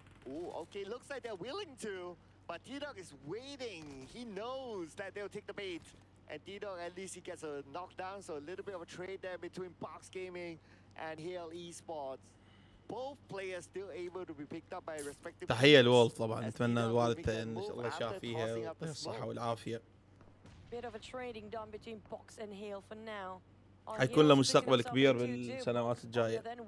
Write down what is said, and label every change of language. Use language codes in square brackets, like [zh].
[en] Oh, okay, looks like they're willing to, but T-Dog is waiting. He knows that they'll take the bait. And T-Dog, at least he gets a knockdown, so a little bit of a trade there between Box Gaming and Hale Esports. Both players still able to be picked up by respective. [ar] تحية لولف طبعا، نتمنى الوالدته ان شاء الله يشافيها ويعطيها الصحة والعافية. [en] Bit of a trading done between Box and Hale for now. [ar] حيكون له مستقبل كبير بالسنوات الجاية.